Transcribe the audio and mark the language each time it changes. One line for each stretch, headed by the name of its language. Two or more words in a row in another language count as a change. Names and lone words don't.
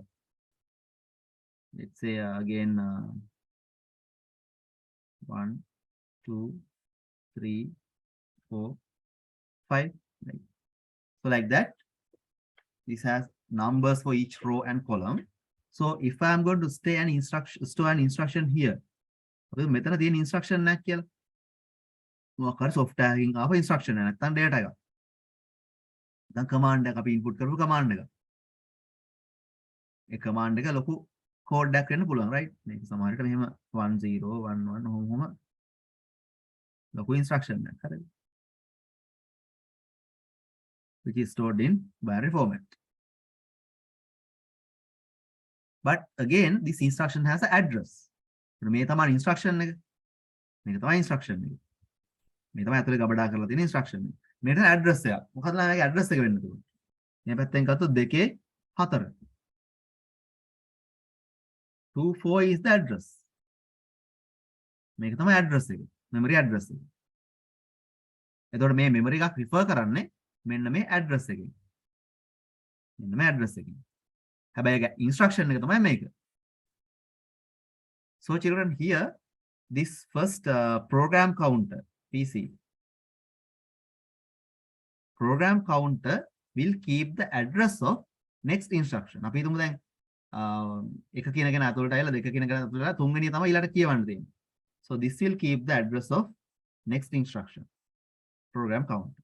English: Let's say again 1 2 3 4 5. Right? So like that, this has numbers for each row and column. So if I am going to store an instruction here,
Sinhala: මෙතන තියෙන instruction එකක් කියලා මොකක් හරි software එකකින් ආපු instruction එක නැත්නම් data එකක්. දැන් command එක අපි input කරපු command එක. ඒ command එක ලොකු code එකක් වෙන්න පුළුවන්, right? මේක සමහර විට මෙහෙම 10 11 ඔහොම ලොකු instruction එකක් හරිද?
English: Which is stored in binary format. But again, this instruction has an address.
Sinhala: මේ තමයි instruction එක. මේක තමයි instruction එක. මේ තමයි අතලේ ගබඩා කරලා තියෙන instruction එක. මේකට address එකක්. මොකද මේකේ address එක වෙන්න තියෙන්නේ. මේ පැත්තෙන් ගත්තොත් 2 4.
English: 2 4 is the address.
Sinhala: මේක තමයි address එක.
English: memory address
Sinhala: එක. එතකොට මේ memory එකක් refer කරන්නේ මෙන්න මේ address එකෙන්. මෙන්න මේ address එකෙන්. හැබැයි instruction එක තමයි මේක.
English: So children, here this first program counter PC program counter will keep the address of next instruction.
Sinhala: අපි හිතමු දැන් එක කියන කෙනා අතලට ඇවිල්ලා දෙක කියන කෙනා අතලට තුන්වෙනිය තමයි ඊළඟට කියවන්න තියෙන්නේ.
English: So this will keep the address of next instruction. Program counter.